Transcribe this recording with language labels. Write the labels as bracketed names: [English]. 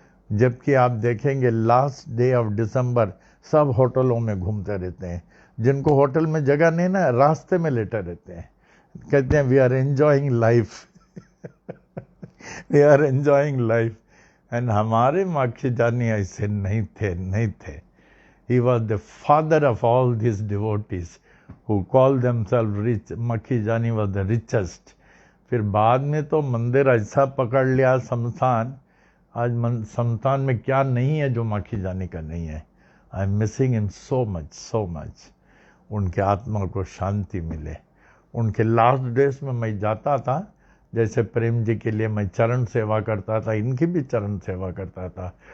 [Hindi] जबकि आप देखेंगे लास्ट डे ऑफ दिसंबर सब होटलों में घूमते रहते हैं। जिनको होटल में जगह नहीं ना, रास्ते में लेटे रहते हैं, कहते हैं [English] we are enjoying life [Hindi] we are enjoying life. And हमारे माखी जानी ऐसे नहीं थे। [English] He was the father of all these devotees who call themselves rich. Makkhi Jani was the richest. [Hindi] फिर बाद में तो मंदिर ऐसा पकड़ लिया शमशान, आज शमशान में क्या नहीं है जो मक्खी जानी का नहीं है। [English] I am missing him so much. [Hindi] उनके आत्मा को शांति मिले। उनके लास्ट डेज में मैं जाता था, जैसे प्रेम जी के लिए मैं चरण सेवा करता था, इनकी भी चरण सेवा करता था।